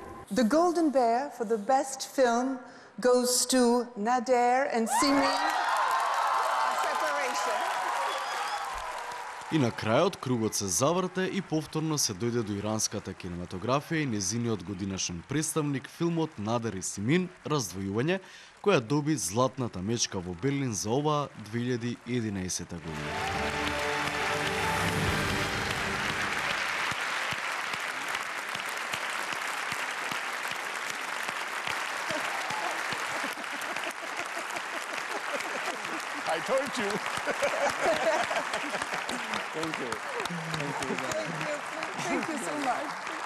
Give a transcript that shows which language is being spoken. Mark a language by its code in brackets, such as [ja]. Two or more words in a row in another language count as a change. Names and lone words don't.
[en] The Golden Bear for the best film goes to Nader and Simi. Separation. [mk] И на крајот кругот се заврте и повторно се дојде до иранската кинематографија и незиниот годинашен представник филмот Надер и Симин Раздвојување, која доби златната мечка во Берлин за оваа 2011 година. [en] I told you. Thank you so much.